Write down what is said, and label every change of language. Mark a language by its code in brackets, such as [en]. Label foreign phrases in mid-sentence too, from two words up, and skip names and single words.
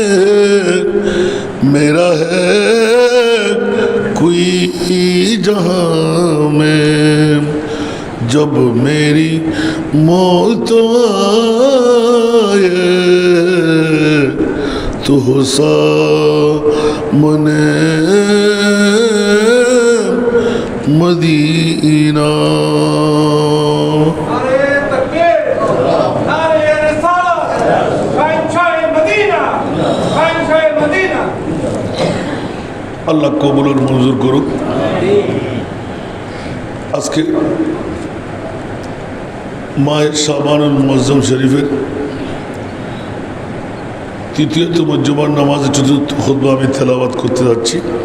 [ur] میرا ہے کوئی جہاں میں جب میری موت آئے تو سامنے مدینہ [bn] আল্লাহ কবুল আর মঞ্জুর করুক। আজকে মাহে শাবানুল মুআজ্জম শরীফের তৃতীয়তম জুমার নামাজের চতুর্থ খুতবা আমি তেলাওয়াত করতে যাচ্ছি।